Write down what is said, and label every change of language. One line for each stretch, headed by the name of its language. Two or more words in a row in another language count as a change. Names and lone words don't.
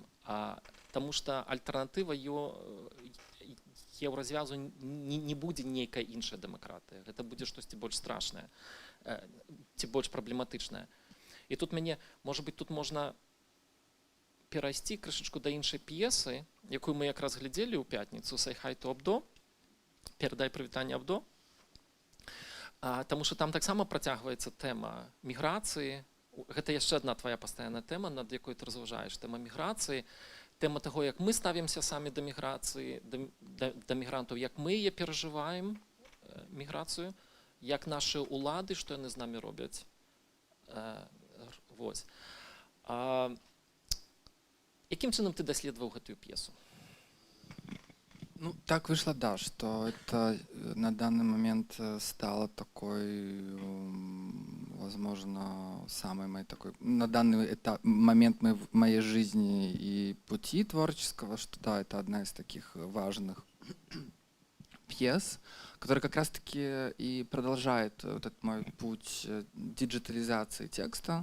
Belarusian: Таму што альтэрнатыва еўразвязу не будзе нейкая іншая дэмакратыя. Гэта будзе штосьці больш страшнае ці больш праблематычнае. І тут можа быць, тут можна перайсці крышачку да іншай п'есы, якую мы якраз глядзелі ў пятніцу, «Say hi to Абдо», «Перадай прывітанне Абдо», таму што там таксама працягваецца тэма міграцыі. Гэта яшчэ адна твая пастаянная тэма, над якой ты разважаеш, тэма міграцыі, тэма таго, як мы ставімся самі да міграцыі, да мігрантаў, як мы яе перажываем, міграцыю, як нашы ўлады, што яны з намі робяць. Яким чынам ты даследаваў гэтую п'есу?
Russian: Так вышло, да, что это на данный момент стало такой, возможно, самой моей такой, на данный момент моей жизни и пути творческого, что да, это одна из таких важных пьес, которая как раз-таки и продолжает этот мой путь диджитализации текста.